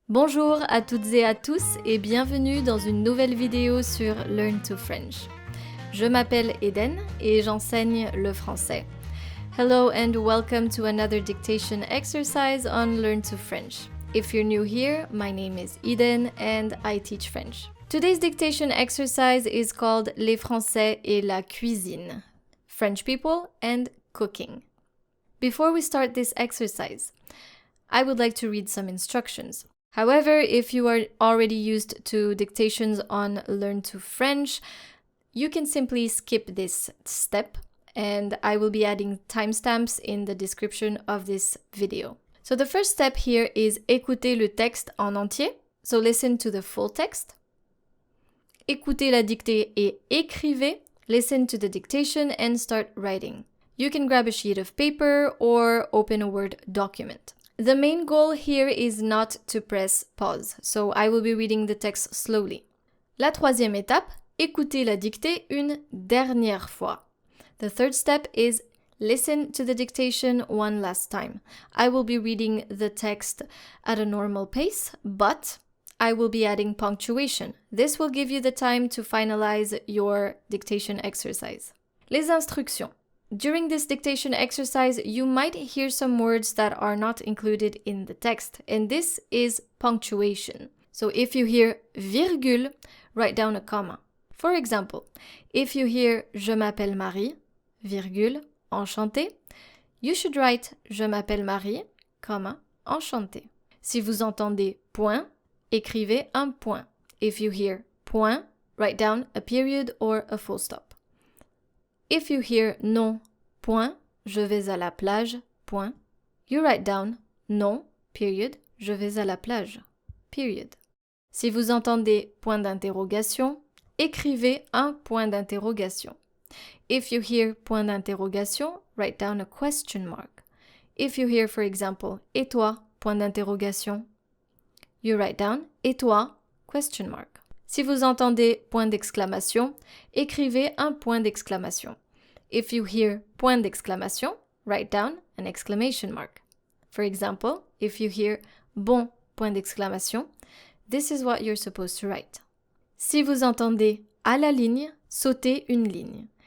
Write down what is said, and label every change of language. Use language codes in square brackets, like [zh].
[fr] Bonjour à toutes et à tous et bienvenue dans une nouvelle vidéo sur Learn to French. Je m'appelle Eden et j'enseigne le français. [en] Hello and welcome to another dictation exercise on Learn to French. If you're new here, my name is Eden and I teach French. Today's dictation exercise is called [fr] Les Français et la cuisine, [en] French people and cooking. Before we start this exercise, I would like to read some instructions. However, if you are already used to dictations on Learn to French, you can simply skip this step and I will be adding timestamps in the description of this video. So the first step here is [fr] écouter le texte en entier. [en] So listen to the full text. [fr] Écoutez la dictée et écrivez. [en] Listen to the dictation and start writing. You can grab a sheet of paper or open a Word document. The main goal here is not to press pause, so I will be reading the text slowly. [fr] La troisième étape, écoutez la dictée une dernière fois. [en] The third step is listen to the dictation one last time. I will be reading the text at a normal pace, but I will be adding punctuation. This will give you the time to finalize your dictation exercise. [fr] Les instructions. [en] During this dictation exercise, you might hear some words that are not included in the text, and this is punctuation. So if you hear virgule, write down a comma. For example, if you hear [fr] je m'appelle Marie, virgule, enchantée, [en] you should write [fr] je m'appelle Marie, [en] comma, enchantée. [fr] Si vous entendez point, écrivez un point. [en] If you hear point, write down a period or a full stop. If you hear [fr] non, point, je vais à la plage, point, [en] you write down [fr] non, [en] period, [fr] je vais à la plage, [en] period. [fr] Si vous entendez point d'interrogation, écrivez un point d'interrogation. [en] If you hear [fr] point d'interrogation, [en] write down a question mark. If you hear, for example, [fr] et toi, point d'interrogation, [en] you write down [fr] et toi, [en] question mark. [fr] Si vous entendez point d'exclamation, écrivez un point d'exclamation. [en] If you hear [fr] point d'exclamation, [en] write down an exclamation mark. For example, if you hear [fr] bon point d'exclamation, [en] this is what you're supposed to write. [fr] Si vous entendez à la ligne, sautez une ligne.